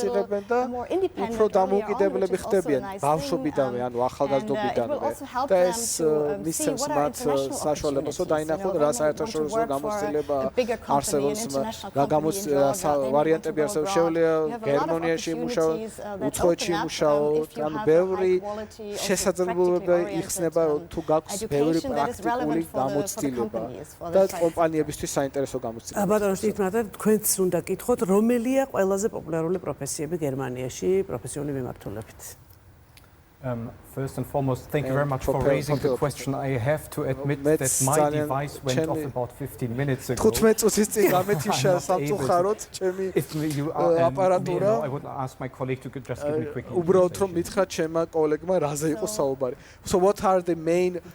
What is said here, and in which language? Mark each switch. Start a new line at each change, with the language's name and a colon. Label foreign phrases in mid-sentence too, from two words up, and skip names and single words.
Georgian: იღებენ და უფრო დამოუკიდებლები ხდებიან ბავშვობიდანვე ანუ ახალგაზრდობიდანვე და ეს მისცემს მათ საშუალებას რომ დაინახონ რა საერთაშორისო გამოცდილება არსებობს ვარიანტები არსებობს შეუძლია გერმანიაში იმუშაო, უცხოეთში იმუშაო, ანუ ბევრი შესაძლებლობა იხსნება თუ გაქვს ბევრი პრაქტიკული გამოცდილება და კომპანიებისთვის საინტერესო გამოცდილება. ბატონო შტრითმათერი, თქვენც უნდა გკითხოთ, რომელია ყველაზე პოპულარული პროფესიები გერმანიაში პროფესიული მიმართულებით?
English: First and foremost, thank you very much for raising the question. I have to admit that my device went off about 15 minutes ago. If you aparatura, I would ask my colleague to just give me a quick So what are the main